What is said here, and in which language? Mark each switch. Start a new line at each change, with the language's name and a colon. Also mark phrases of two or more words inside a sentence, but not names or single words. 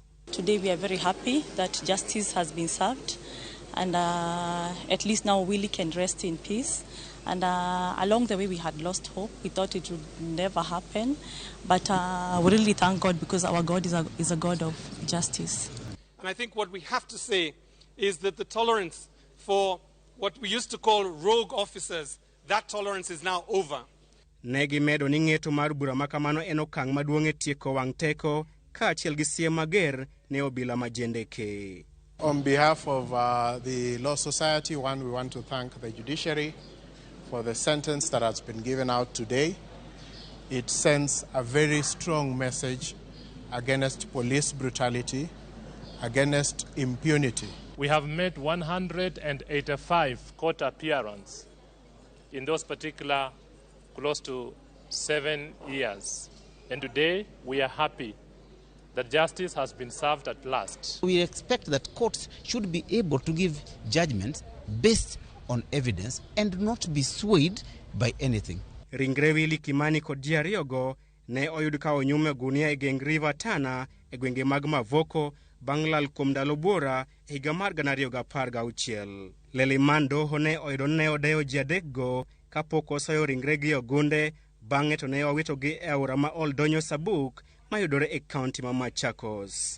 English: Today we are very happy that justice has been served and at least now Willie can rest in peace. And along the way we had lost hope. We thought it would never happen. But we really thank God because our God is a God of justice. And I think what we have to say is that the tolerance for what we used to call rogue officers, that tolerance is now over.
Luo (Kenya and Tanzania): Negi medo ni ng'eto mar bura makamano en okang' maduong' e tieko wang' teko kaachiel gi siem mager ne obila majendeke.
English: On behalf of the Law Society, we want to thank the judiciary for the sentence that has been given out today. It sends a very strong message against police brutality, against impunity. We have made 185 court appearances in those particular close to 7 years. And today we are happy that justice has been served at last. We expect that courts should be able to give judgments based on evidence and not be swayed by anything.
Luo (Kenya and Tanzania): Ringre Willie Kimani kod ji ariyogo ne oyud ka onyume gunia e geng River Tana e gwenge mag Mavoko bang' lal kuom ndalo buora e higa mar 2016. Leliman doho ne oyudo ne odeyo ji 3 go kapok osoyo ringre gi ogunde, bang'e to ne owitogi e aora ma Oldonyo Sabuk mayudore e kaunti ma Machakos.